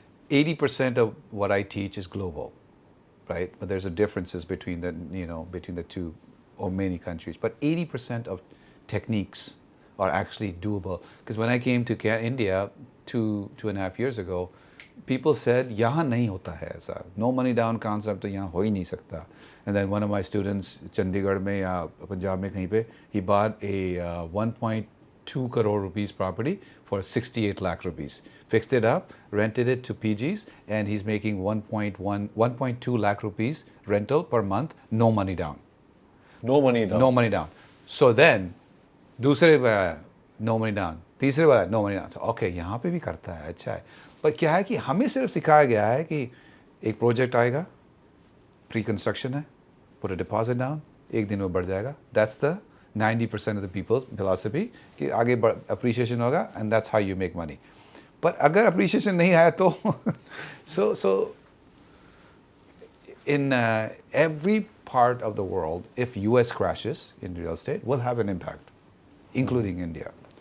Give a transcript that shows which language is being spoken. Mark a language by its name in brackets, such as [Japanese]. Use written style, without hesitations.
[English] 80% of what I teach is global, right? But there's a differences between the two or many countries. But 80% of techniques are actually doable. Because when I came to India 2.5 years ago, people said, [Hindi] यहाँ नहीं होता है ऐसा. No money down concept तो यहाँ हो ही नहीं सकता. [English] And then one of my students, Chandigarh में या पंजाब में कहीं पे, he bought a 1.2 crore rupees property for 68 lakh rupees. Fixed it up, rented it to PGs, and he's making 1.2 lakh rupees rental per month, no money down. No money down. No money down. [Hindi] So then, दूसरे बार no money down, तीसरे बार no money down. So okay, यहाँ पे भी करता है, अच्छा है. पर क्या है कि हमें सिर्फ सिखाया गया है कि एक प्रोजेक्ट आएगा, प्री कंस्ट्रक्शन है, [English] put a deposit down, [Hindi] एक दिन में बढ़ जाएगा. [English] That's the 90% of the people's philosophy [Hindi] कि आगे appreciation होगा, [English] and that's how you make money. But [Hindi] अगर appreciation नहीं आया तो [English] so in every part of the world, if US crashes in real estate, will have an impact, including India.